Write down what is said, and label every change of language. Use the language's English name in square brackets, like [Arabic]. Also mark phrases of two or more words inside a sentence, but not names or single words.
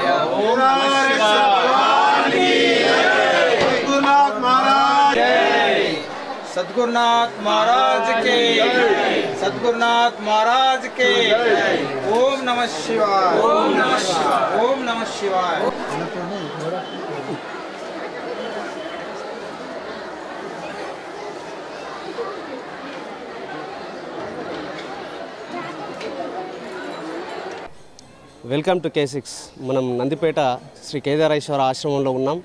[Hindi] ओम भगवान की जय, गुरुनाथ महाराज जय। [Sanskrit] सद्गुरुनाथ महाराज के सद्गुरुनाथ महाराज के ओम नमः शिवाय ओम नमः शिवाय ओम नमः शिवाय। [English] Welcome to K6. [Telugu] మనం నందిపేట శ్రీ కేదారేశ్వర ఆశ్రమంలో ఉన్నాం.